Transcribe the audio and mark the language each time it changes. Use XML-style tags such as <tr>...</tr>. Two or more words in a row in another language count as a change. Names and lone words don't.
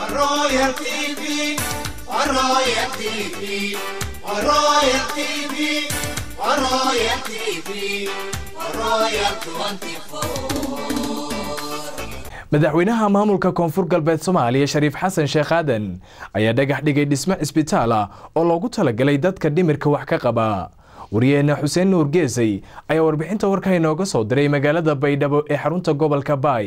<so>Royal TV, Royal TV, Royal TV, Royal TV, Royal 24. madaxweynaha maamulka koonfur galbeed Soomaaliya Shariif Xasan Sheekh Aadan ayaa dhagax dhigay dhisme isbitaal oo loogu talagalay dadka dhimirka wax ka qaba. wariyeenna Xuseen Nuur Geesay ayaa warbixinta warka inooga soo diray magaalada Baydhabo ee xarunta gobolka Baay.</so>